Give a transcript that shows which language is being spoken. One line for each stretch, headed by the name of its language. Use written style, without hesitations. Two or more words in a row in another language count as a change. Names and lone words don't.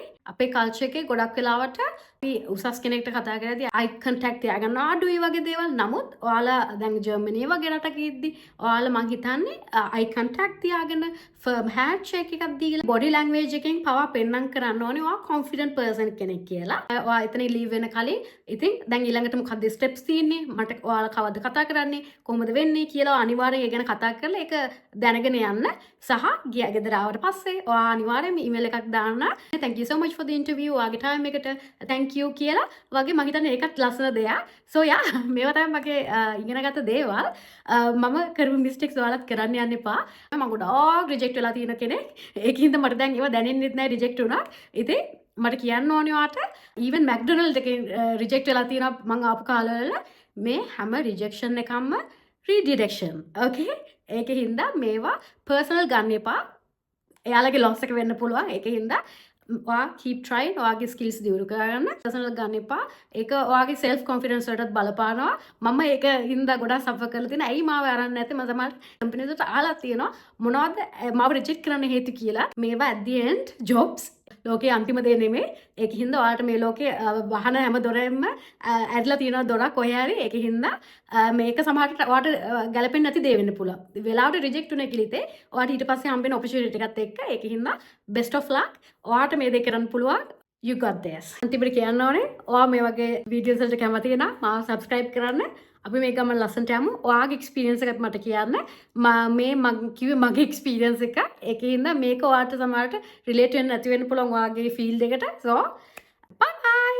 Sinhala: අපේ කල්චර් එකේ ගොඩක් වෙලාවට අපි උසස් කෙනෙක්ට කතා කරද්දී
English: eye contact
Sinhala: තියාගන්න අඩුයි වගේ දේවල්. නමුත් ඔයාලා දැන් ජර්මනිය වගේ රටක ඉද්දි ඔයාලා මං හිතන්නේ
English: eye contact
Sinhala: තියාගෙන
English: firm handshake
Sinhala: එකක් දීලා
English: body language
Sinhala: එකෙන් පවා පෙන්වන්න කරන්න ඕනේ ඔයා
English: confident person
Sinhala: කෙනෙක් කියලා. ඔයා එතන leave වෙන කලින් ඉතින් දැන් ඊළඟට මොකක්ද steps තියෙන්නේ? මට ඔයාලා කවද්ද කතා කරන්නේ? කොහොමද වෙන්නේ කියලා අනිවාර්යෙන් ඒ ගැන කතා කරලා ඒක දැනගෙන යන්න. සහ ගෙදර ආවට පස්සේ ඔයා අනිවාර්යෙන්ම email එකක් දාන්න.
English: Thank you so much for the interview.
Sinhala: ඔයාගේ time එකට
English: thank you
Sinhala: කියලා වගේ මම හිතන්නේ ඒකත් ලස්සන දෙයක්.
English: So yeah
Sinhala: මේවා තමයි මගේ ඉගෙනගත්ත දේවල්. මම කරපු mistakes ඔයාලත් කරන්න යන්න එපා. මම ගොඩාක් reject වෙලා තියෙන කෙනෙක්. ඒකින්ද මට දැන් ඒවා දැනෙන්නෙත් නැහැ reject වුණා. ඉතින් මට කියන්න ඕනේ ඔයාට even McDonald එකේ reject වෙලා තියෙනවා මම ආපු කාලවල. මේ හැම rejection එකක්ම redirection. Okay? ඒකින්ද මේවා personal ගන්න එපා. එයාලගේ loss එක වෙන්න පුළුවන්. ඒකින්ද ඔයා
English: keep trying.
Sinhala: ඔයාගේ skills දියුණු කරගන්න. personal ගන්න එපා. ඒක ඔයාගේ
English: self confidence
Sinhala: වලටත් බලපානවා. මම ඒක හින්දා ගොඩක් suffer කරලා තියෙනවා. ඇයි මාව අරන් නැත්තේ? මම තමයි companies වලට ආලා තියෙනවා. මොනවද මාව reject කරන්න හේතු කියලා. මේවා
English: at the end jobs
Sinhala: ලෝකේ අන්තිම දේ නෙමෙයි. ඒකින්ද ඔයාලට මේ ලෝකේ වහන හැම දොරෙන්ම ඇදලා තියෙනවා දොරක් කොහේ හරි. ඒකින්ද මේක සමහරට ඔයාලට ගැලපෙන්නේ නැති දේ වෙන්න පුළුවන්. වෙලාවට රිජෙක්ට් වුණ කිලිතේ ඔයාලට ඊට පස්සේ හම්බෙන ඔපචුනිටි එකත් එක්ක. ඒකින්ද
English: best of luck.
Sinhala: ඔයාලට මේ දේ කරන්න පුළුවන්.
English: You got this.
Sinhala: අන්තිමට කියන්න ඕනේ ඔයා මේ වගේ වීඩියෝස් වලට කැමති නම් මාව subscribe කරන්න. අපි මේ ගමන් ලස්සනට යමු. ඔයාගේ එක්ස්පීරියන්ස් එකත් මට කියන්න. මම කිව්වේ මගේ එක්ස්පීරියන්ස් එක. ඒකින්ද මේක ඔයාලට සමහරට රිලේට් වෙන්න නැති වෙන්න පුළුවන් ඔයාගේ ෆීල්ඩ් එකට.